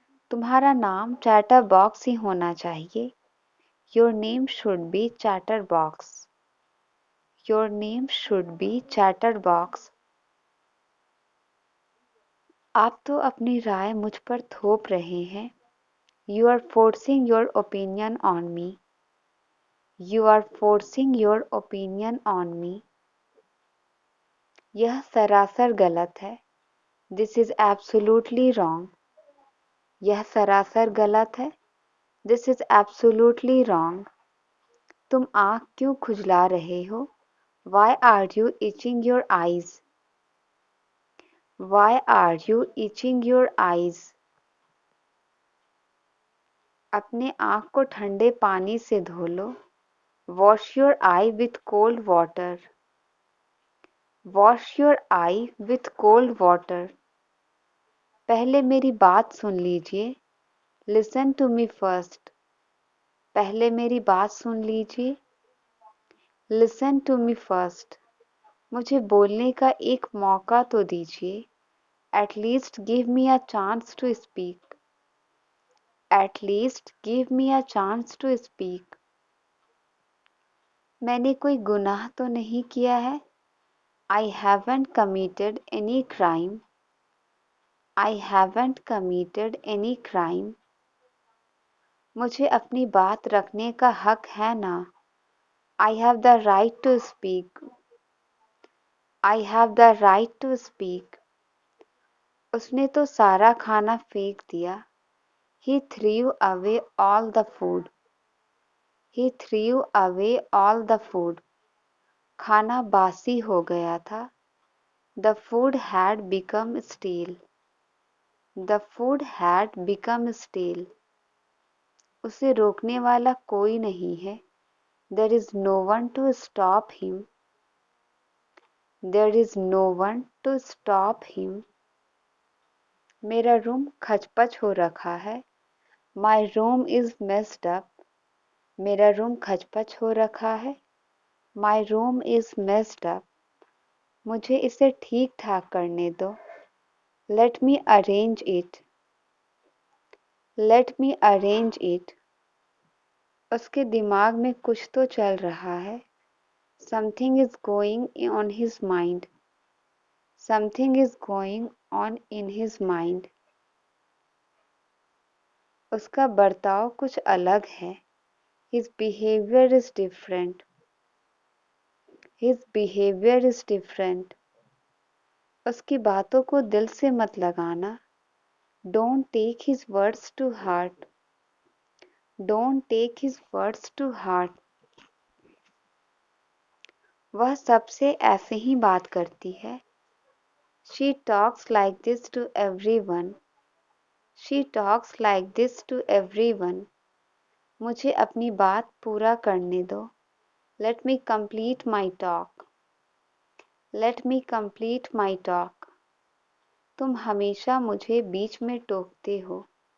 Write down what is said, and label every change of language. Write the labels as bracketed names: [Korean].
[Hindi] तुम्हारा नाम चैटरबॉक्स ही होना चाहिए. [English] Your name should be Chatterbox. Your name should be Chatterbox. [Hindi] आप तो अपनी राय मुझ पर थोप रहे हैं. [English] You are forcing your opinion on me. You are forcing your opinion on me. [Hindi] यह सरासर गलत है. [English] This is absolutely wrong. [Hindi] यह सरासर गलत है. [English] This is absolutely wrong. [Hindi] तुम आँख क्यों खुजला रहे हो? [English] Why are you itching your eyes? Why are you itching your eyes? [Hindi] अपने आँख को ठंडे पानी से धो लो. [English] Wash your eye with cold water. Wash your eye with cold water. [Hindi] पहले मेरी बात सुन लीजिए. [English] Listen to me first. [Hindi] पहले मेरी बात सुन लीजिए. [English] Listen to me first. [Hindi] मुझे बोलने का एक मौका तो दीजिए. [English] At least give me a chance to speak. At least give me a chance to speak. [Hindi] मैंने कोई गुनाह तो नहीं किया है. [English] I haven't committed any crime. I haven't committed any crime. [Hindi] मुझे अपनी बात रखने का हक है ना. [English] I have the right to speak. I have the right to speak. [Hindi] उसने तो सारा खाना फेंक दिया. [English] He threw away all the food. He threw away all the food. [Hindi] खाना बासी हो गया था. [English] The food had become stale. The food had become stale. [Hindi] उसे रोकने वाला कोई नहीं है. [English] There is no one to stop him. There is no one to stop him. [Hindi] मेरा रूम खचपच हो रखा है. [English] My room is messed up. [Hindi] मेरा रूम खचपच हो रखा है. [English] My room is messed up. [Hindi] मुझे इसे ठीक ठाक करने दो. [English] Let me arrange it. Let me arrange it. [Hindi] उसके दिमाग में कुछ तो चल रहा है. [English] Something is going on his mind. Something is going on in his mind. [Hindi] उसका बर्ताव कुछ अलग है. [English] His behavior is different. His behavior is different. [Hindi] उसकी बातों को दिल से मत लगाना. [English] Don't take his words to heart. Don't take his words to heart. [Hindi] वह सबसे ऐसे ही बात करती है. [English] She talks like this to everyone. She talks like this to everyone. [Hindi] मुझे अपनी बात पूरा करने दो. [English] Let me complete my talk. Let me complete my talk. [Hindi] तुम हमेशा मुझे बीच में टोकते हो.